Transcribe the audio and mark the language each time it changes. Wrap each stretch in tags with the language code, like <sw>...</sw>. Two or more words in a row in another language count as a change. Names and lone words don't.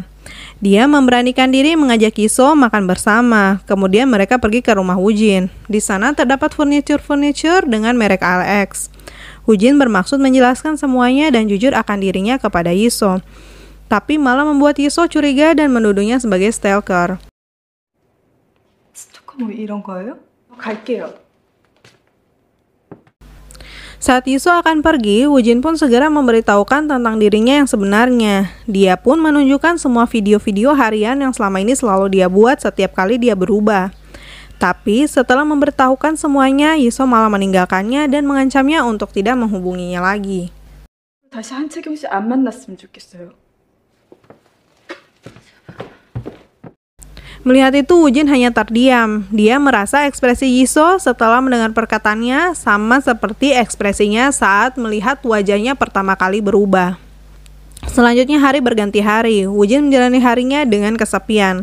<id>Dia memberanikan diri mengajak Yiso makan bersama. Kemudian mereka pergi ke rumah Woo-jin. Di sana terdapat furniture dengan merek ALX. Woo-jin bermaksud menjelaskan semuanya dan jujur akan dirinya kepada Yiso. Tapi malah membuat Yiso curiga dan menuduhnya sebagai stalker.</id> <ko>스토커 뭐 이런 거예요? 갈게요.</ko> <id>Saat Yiso akan pergi, Woo-jin pun segera memberitahukan tentang dirinya yang sebenarnya. Dia pun menunjukkan semua video-video harian yang selama ini selalu dia buat setiap kali dia berubah. Tapi setelah memberitahukan semuanya, Yiso malah meninggalkannya dan mengancamnya untuk tidak menghubunginya lagi.</id> <ko>다시 한채경 씨 안 만났으면 좋겠어요.</ko> <id>Melihat itu, Woo-jin hanya terdiam. Dia merasa ekspresi Yiso setelah mendengar perkataannya sama seperti ekspresinya saat melihat wajahnya pertama kali berubah. Selanjutnya hari berganti hari. Woo-jin menjalani harinya dengan kesepian.</id>